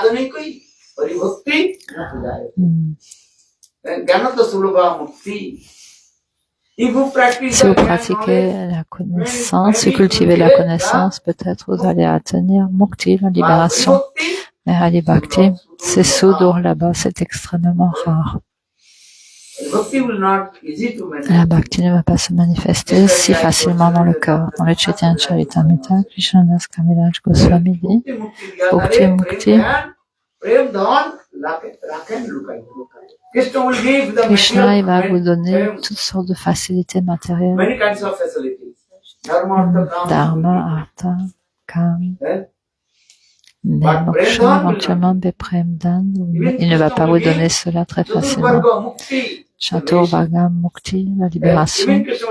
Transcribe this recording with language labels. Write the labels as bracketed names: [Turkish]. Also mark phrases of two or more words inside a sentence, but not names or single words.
[French] Si vous pratiquez la connaissance, si vous cultivez la connaissance, peut-être vous allez atteindre Mukti, la libération. Mais [Sanskrit] Hari Bhakti, [French] c'est Sudurlabha, c'est extrêmement rare. La Bhakti ne va pas se manifester si facilement dans le cœur. Dans le Chaitanya Charitamrita, Krishnadas Kaviraj Goswami dit [Sanskrit] Bhakti Mukti. [French] Krishna, il va vous donner toutes sortes de facilités matérielles. [Sanskrit] Dharma, Artha, Kam. [French] Mais Moksha, éventuellement, [Bangla] Beprem Dan, [French] il ne va pas vous donner cela très facilement. [Sanskrit] Chaturvarga Mukti, [French] la libération.